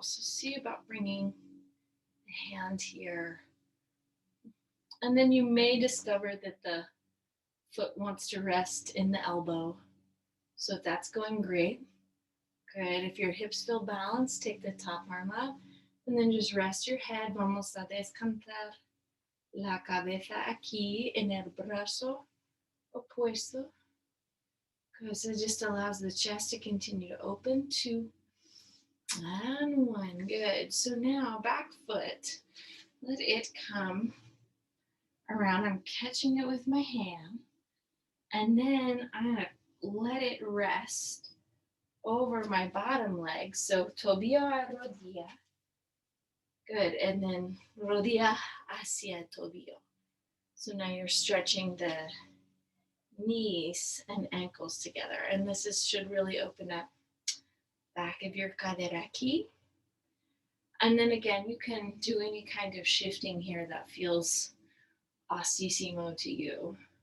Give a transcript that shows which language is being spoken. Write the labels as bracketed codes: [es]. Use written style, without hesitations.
[en] So see about bringing the hand here. And then you may discover that the foot wants to rest in the elbow. So if that's going great, good. If your hips feel balanced, take the top arm up and then just rest your head. [es] Vamos a descansar la cabeza aquí en el brazo opuesto. [en] Good. So it just allows the chest to continue to open. 2 and 1. Good. So now back foot. Let it come around. I'm catching it with my hand. And then I'm going to let it rest over my bottom leg. So [es] tobillo a rodilla. [en] Good. And then [es] rodilla hacia tobillo. [en] So now you're stretching the knees and ankles together. And this should really open up back of your [es] cadera aquí. [en] And then again, you can do any kind of shifting here that feels asísimo to you.